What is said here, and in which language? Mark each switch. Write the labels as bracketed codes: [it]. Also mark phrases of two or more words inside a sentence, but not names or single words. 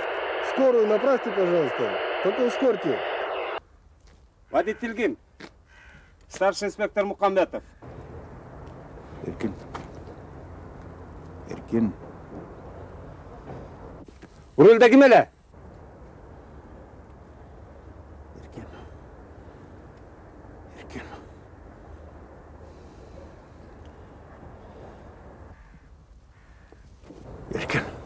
[ru] Скорую направьте, пожалуйста. Только ускорьте. Водитель ГИМ. Старший инспектор Мухамбетов. [tk] Erkin. Erkin. Rulda kim ele? Erkin. Erkin. Erkin.